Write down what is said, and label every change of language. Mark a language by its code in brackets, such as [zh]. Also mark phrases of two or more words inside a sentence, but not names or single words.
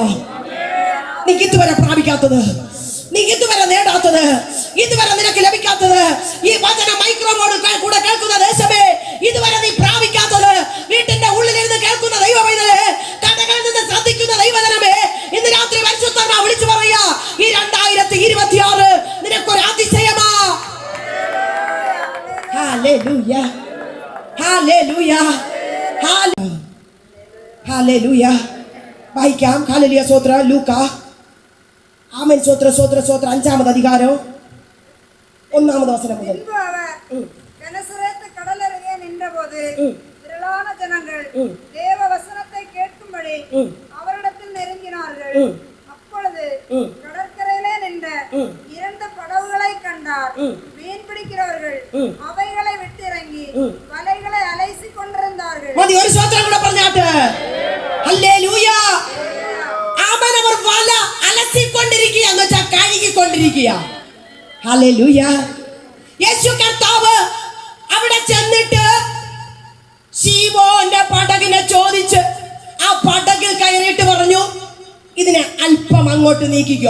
[ml] നീ ഇതുവരെ പ്രാപിക്കാത്തത്, നീ ഇതുവരെ നേടാത്തത്, ഇതുവരെ നിനക്ക് ലഭിക്കാത്തത്, ഈ വചന മൈക്രോഫോൺ കൂടെ കേൾക്കുന്ന ദേശമേ ഇതുവരെ നീ പ്രാപിക്കാത്തത്, വീട്ടിന്റെ ഉള്ളിലിരുന്ന് കേൾക്കുന്ന ദൈവ പൈതലേ, കടകളിൽ നിന്ന് ശ്രദ്ധിക്കുന്ന ദൈവജനമേ, ഇന്ന് രാത്രി പരിശുദ്ധാത്മാവ് വിളിച്ചു പറയാ, ഈ 2026 നിനക്കൊരു അതിശയമാ. ഹല്ലേലൂയ. ഹല്ലേലൂയ, ഹല്ലേലൂയ, ഹല്ലേലൂയ. വായിക്കാം. ഹല്ലേലൂയ, സ്തോത്ര. ലൂക്ക, ആമേൻ, സ്തോത്ര, സ്തോത്ര, സ്തോത്ര. 5-ാമത് അധികാരം 1-ാമത് വചനം മുതൽ. [ta] கடலருகே நின்றபோது திரளான ஜனங்கள் தேவ வசனத்தை கேட்கும்படி அவரிடத்தில் நெருங்கினார்கள். அப்பொழுது கடற்கரையிலே நின்ற 2 படகுகளை கண்டார். மீன் பிடிக்கிறவர்கள் அவைகளை விட்டிறங்கி வலைகளை அலைசி கொண்டிருந்தார்கள். [ml] ഒരു സ്തോത്രം കൂടെ പറഞ്ഞാട്ട്. ഹല്ലേലൂയ, ആമേൻ. അവർ വല അലസിക്കൊണ്ടിരിക്കുക എന്ന് വെച്ചാൽ കഴുകിക്കൊണ്ടിരിക്കുക. ഹല്ലേലൂയ. യേശു കർത്താവ് അവിടെ ചെന്നിട്ട് ശീമോന്റെ പടകിനെ ചോദിച്ച് ആ പടകിൽ കയറിയിട്ട് പറഞ്ഞു, ഇതിനെ അല്പം അങ്ങോട്ട് നീക്കിക്കോ.